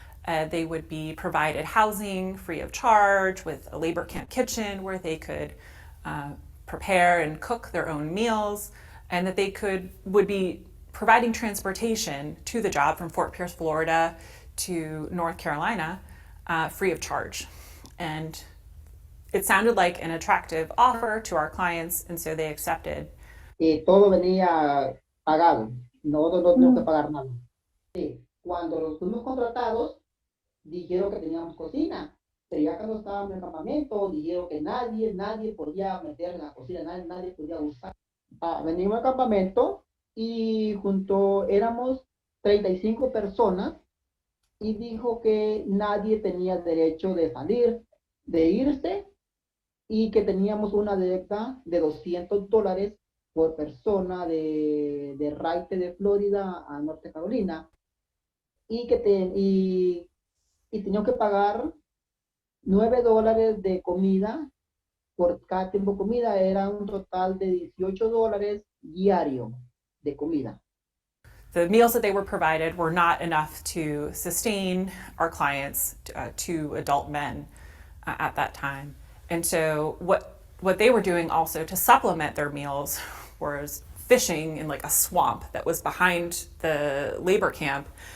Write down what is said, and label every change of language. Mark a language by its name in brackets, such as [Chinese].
[English] They would be provided housing free of charge with a labor camp kitchen where they could prepare and cook their own meals, and that they would be providing transportation to the job from Fort Pierce, Florida to North Carolina free of charge. And it sounded like an attractive offer to our clients, and so they accepted. [Spanish] Todo venía pagado, nosotros no teníamos que pagar nada. Cuando los fuimos contratados, dijeron que teníamos cocina, pero ya cuando estábamos en el campamento, dijeron que nadie podía meter en la cocina, nadie podía usar. Venimos al campamento y éramos 35 personas y dijo que nadie tenía derecho de salir, de irse, y que teníamos una deuda de $200 por persona de raite de Florida a Norte Carolina, y que teníamos que pagar $9 de comida por cada tiempo de comida. Era un total de $18 diario de comida. [English] The meals that they were provided were not enough to sustain our clients, 2 adult men at that time. And so what they were doing also to supplement their meals was fishing in like a swamp that was behind the labor camp.